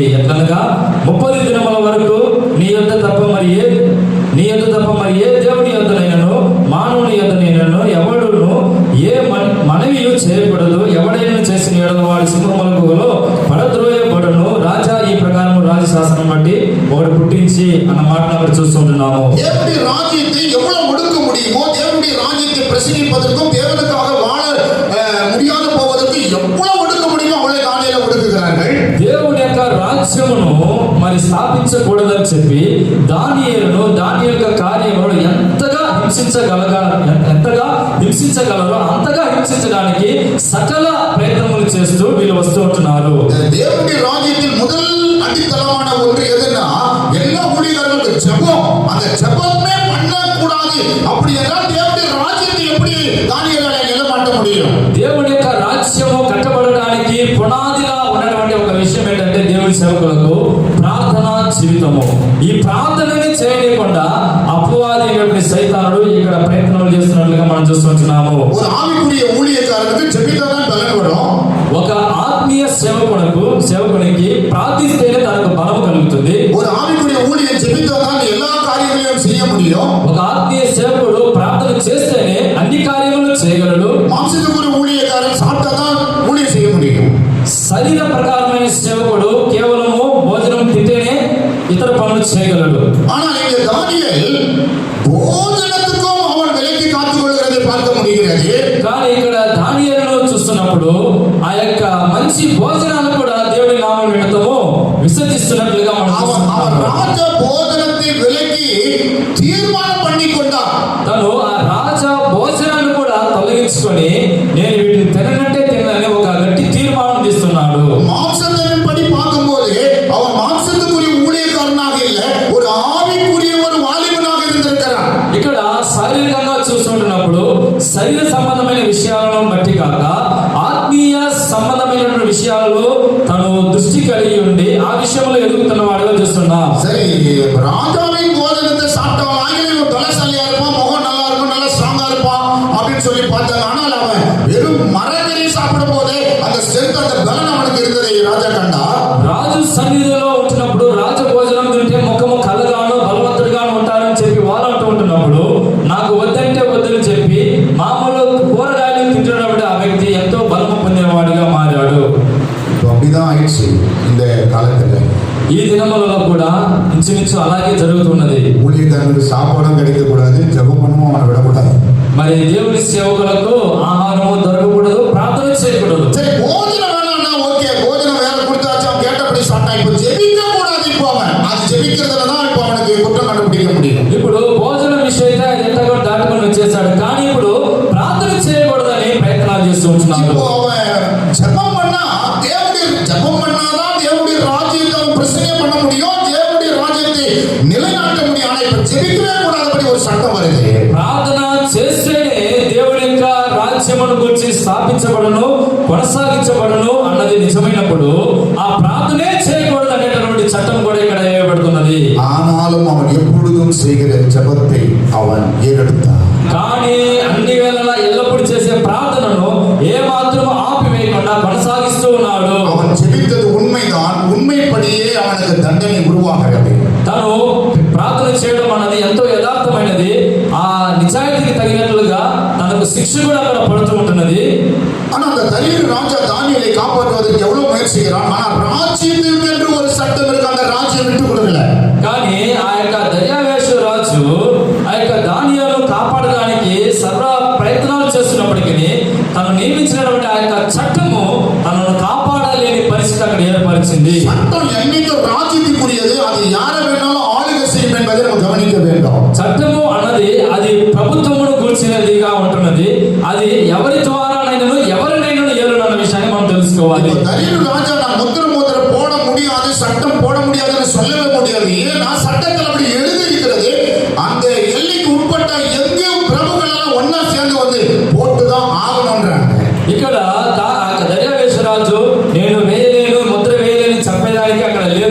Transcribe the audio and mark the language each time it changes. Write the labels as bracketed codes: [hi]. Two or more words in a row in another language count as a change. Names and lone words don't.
[te] ఎట్లనగా 30 దినముల వరకు నీ యొద్ద తప్ప మరి ఏ దేవుని యొద్దనైనను మానవుని యొద్దనైనను ఎవడును ఏ మనవియు చేయకూడదు. ఎవడైనా చేసిన ఎడల వాడి సింహములలో పడద్రోయబడును. రాజా ఈ ప్రకారం రాజశాసనం బట్టి ఒకటి పుట్టించి అన్న మాటను అక్కడ చూస్తుంటున్నాము. [ta] தேவனுடைய ராஜ்யத்தை எவ்வளவு ஒடுக்க முடியுமோ, தேவனுடைய ராஜ்யத்தை பிரசங்கிப்பதற்கும் தேவனுக்காக வாழ முடியாத போவதற்கு எவ்வளவு ஒடுக்க முடியுமோ அவ்வளவு தானியேலை ஒடுக்குகிறார்கள். [te] దేవుని యొక్క రాజ్యమును మరి స్థాపించకూడదని చెప్పి దానియేలు యొక్క కార్యములను ఎంతగా హింసించగలరో అంతగా హింసించడానికి సకల ప్రయత్నములు చేస్తూ వీళ్ళు వస్తూ ఉంటున్నారు. [ta] தேவனுடைய ராஜ்யத்தில் முதல் அடித்தளமான ஒன்று எதுன்னா எல்லா ஊழியர்களுக்கும் ஜெபம். அந்த ஜெபமே பண்ணக்கூடாது. அப்படி என்றால் தேவனுடைய ராஜ்யத்தை எப்படி தானியேலால நிலைநாட்ட முடியும்? [te] దేవుని యొక్క రాజ్యము కట్టబడడానికి పునాదిగా ఉన్నటువంటి ఒక విషయం ఏంటంటే దేవుని సేవకులకు ప్రార్థనా జీవితము. ఈ ప్రార్థనని చేయకుండా అపవాది సైతానుడు ఇక్కడ ప్రయత్నాలు చేస్తున్నట్లుగా మనం చూస్తున్నాము. [ta] ஒரு ஆவிக்குரிய ஊழியக்காரனுக்கு ஜெபித்தாதான் பலன் வரும். [te] ఒక ఆత్మీయ సేవకునికి ప్రార్థిస్తేనే తనకు బలము కలుగుతుంది. [ta] ஒரு ஆவிக்குரிய ஊழியன் ஜெபித்தாதான் எல்லா காரியங்களையும் செய்ய முடியும். [te] ఒక ఆత్మీయ సేవకుడు ప్రార్థన చేస్తేనే అన్ని కార్యములు చేయగలడు. [ta] மாம்சத்துக்குரிய ஊழியக்காரன் சாப்பிட்டாதான் ஊழியம் செய்ய முடியும். [te] శరీర ప్రకారమైన సేవకుడు కేవలము భోజనం తింటేనే ఇతర పనులు చేయగలడు. [ta] ஆனால் இங்கே தானியேல் போஜனத்துக்கும் அவன் விலக்கி காத்துக் கொள்கிறதை பார்க்க முடிகிறது. [te] కానీ ఇక్కడ దానియేలును చూస్తున్నప్పుడు ఆ యొక్క మంచి భోజనాలు కూడా దేవుడి నామం నిమిత్తము విసర్జిస్తున్నట్లుగా మనం [ta] அவன் [te] చూస్తున్నాము. [ta] ராஜ போஜனத்தை விலக்கி தீர்மானம் பண்ணி கொண்டான். [te] తను ఆ రాజా భోజనాన్ని కూడా తొలగించుకొని నేను వీటిని తిననంటే తినని ఒక గట్టి తీర్మానం తీస్తున్నాడు. [ta] மாம்சத்தின்படி பார்க்கும்போது அவன் மாம்சத்துக்குரிய ஊழியக்காரனாக இல்ல, ஒரு ஆவிக்குரிய ஒரு வாலிபனாக இருந்திருக்கிறான். [te] ఇక్కడ శారీరకంగా చూస్తుంటున్నప్పుడు శరీర సంబంధమైన విషయాలను బట్టి కాక ఆత్మీయ సంబంధమైన విషయాలలో తను దృష్టి కలిగి ఉండి ఆ విషయంలో ఎదుగుతున్న వాడుగా చూస్తున్నాం. [ta] சரி, ராஜாவின் போஜனத்தை சாப்பிட்டவன் ஆகியும் பலசாலியா இருப்பான், முகம் நல்லா இருக்கும், நல்லா ஸ்ட்ராங்கா இருப்பான் அப்படின்னு சொல்லி பார்த்தாங்க. ஆனால் அவன் வெறும் மரக்கறி சாப்பிடும் போதே அந்த ஸ்ட்ரென்த், அந்த பலன் அவனுக்கு இருந்ததை ராஜா கண்டா. [te] రాజు సన్నిధిలో ఉంటున్నప్పుడు రాజ భోజనం తింటే ముఖము కలగాను బలవంతుడిగాను ఉంటారని చెప్పి వాళ్ళు అంటూ ఉంటున్నప్పుడు నాకు వద్దంటే వద్దని చెప్పి మామూలు కూరగాయలు తింటున్నప్పుడు ఆ వ్యక్తి ఎంతో బలము పొందినవాడిగా మారాడు. [ta] இப்போ அப்படிதான் ஆயிடுச்சு இந்த காலத்துல. [te] ఈ దినములలో కూడా ఇంచుమించు అలాగే జరుగుతున్నది. [ta] ஊழியக்காரனுக்கு சாப்பாடும் கிடைக்க கூடாது, ஜெபம் பண்ணவும் அவனை விடக்கூடாது. [te] మరి దేవుని సేవకులకు ఆహారము దొరకకూడదు, ప్రార్థన చేయకూడదు. [ta] சரி, போஜனம் வேணாம்னா ஓகே, போஜனம் வேற கொடுத்தாச்சு, அவன் கேட்டபடி சாப்பிட்டா. இப்போ ஜெபிக்க கூடாது. இப்போ அவன் அது ஜெபிக்கிறதுல தான் இப்போ அவனுக்கு குற்றம் கண்டுபிடிக்க முடியும். [te] ఇప్పుడు భోజనం విషయத்தை అది ఎంతగా దాటుకొని వచ్చేసాడు, కానీ ఇప్పుడు ప్రార్థన చేయకూడదని ప్రయత్నాలు చేస్తూ ఉంటున్నాడు. [ta] இப்போ அவன் ஜெபம் பண்ணா ஜெபம் பண்ணாதான் தேவனுடைய ராஜ்யத்தை அவன் பிரச்சனை பண்ண முடியும், தேவனுடைய ராஜ்யத்தை நிலைநாட்ட முடியும். ஆனா இப்ப ஜெபிக்கவே கூடாதபடி ஒரு சட்டம் வருது. [te] ప్రార్థన చేస్తేనే దేవుడి యొక్క రాజ్యమును గురించి స్థాపించబడను, కొనసాగించబడను అన్నది నిజమైనప్పుడు ఆ ప్రార్థనే చేయకూడదు అనేటటువంటి చట్టం కూడా ఇక్కడ వేయబడుతున్నది. [ta] ஆனாலும் அவன் எப்பொழுதும் செய்கிற ஜெபத்தை அவன் ஏறெடுத்தான். [te] కానీ అన్ని వేళలా ఎల్లప్పుడూ చేసే ప్రార్థనను ఏ మాత్రం ఆపివేయకుండా కొనసాగిస్తూ ఉన్నాడు. அவன் ஜெபித்தது உண்மைதான், உண்மைப்படியே அவனுக்கு தண்டனை உருவாகிறது. తను ప్రార్థన చేయడం అన్నది ఎంతో యథార్థమైనది. ఆ నిజాయితీకి తగినట్లుగా తనకు శిక్ష కూడా అక్కడ పడుతూ ఉంటున్నది. [ta] ஆனா அந்த தரியு ராஜா தானியேலை காப்பாற்றுவதற்கு எவ்வளவு முயற்சிக்கிறான். ஆனா ராஜ்யத்திற்கு என்று ஒரு சட்டம் இருக்கு, அந்த ராஜ்யம் விட்டு கொடுக்கல. [te] కానీ ఆ యొక్క దర్యావేషు రాజు ఆ యొక్క దానియేలును కాపాడడానికి సర్వ ప్రయత్నాలు చేస్తున్నప్పటికీ తను నియమించినటువంటి ఆ యొక్క చట్టము తనను కాపాడలేని పరిస్థితి అక్కడ ఏర్పరిచింది. [ta] சட்டம் என்னைக்கு ராஜ்யத்துக்குரியது, அது யாரை வேணாலும் ஆளுகை செய்யும் என்பதை நம்ம கவனிக்க வேண்டும். [te] చట్టము అన్నది అది ప్రభుత్వమును కూర్చున్నదిగా ఉంటున్నది. అది ఎవరి ద్వారానైనా ఎవరినైనా ఏలునన్న విషయాన్ని మనం తెలుసుకోవాలి. [ta] தரியு ராஜா நான் முத்திர போட முடியாது, சட்டம் போட முடியாதுன்னு சொல்லவே முடியாது. ஏன்னா சட்டத்தில் அப்படி எழுதி இருக்கிறது. அந்த எல்லைக்கு உட்பட்ட எங்கேயும் பிரபுக்கள் எல்லாம் ஒன்னா சேர்ந்து வந்து போட்டுதான் ஆகணும்ன்றாங்க. [te] ఇక్కడ దర్యావేశరాజు నేను వేయలేను, ముద్ర వేయలేని చెప్పేదానికి అక్కడ లేదు.